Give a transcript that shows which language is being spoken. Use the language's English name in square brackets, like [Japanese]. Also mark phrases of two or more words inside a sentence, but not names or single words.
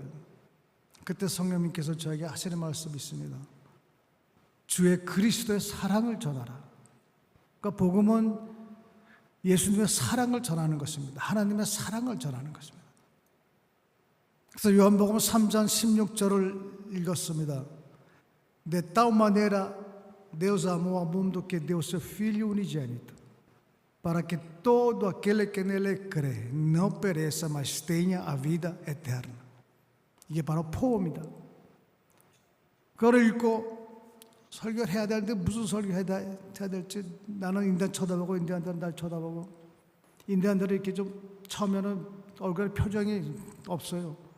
[Korean] 그때 성령님께서 저에게 하시는 말씀이 있습니다. 주의 그리스도의 사랑을 전하라. 그러니까 복음은 예수님의 사랑을 전하는 것입니다. 하나님의 사랑을 전하는 것입니다. 그래서 요한복음 3장 16절을 읽었습니다. [Portuguese] De tal maneira Deus amou ao mundo que deu seu Filho unigênito, para que todo aquele que nele crê não pereça, mas tenha a vida eterna. [Korean] 이게 바로 포옹입니다. 그걸 읽고 설교를 해야 되는데 무슨 설교해야 될지, 나는 인디안 쳐다보고 인디안들은 날 쳐다보고, 인디안들이 이렇게 좀 처음에는 얼굴에 표정이 없어요.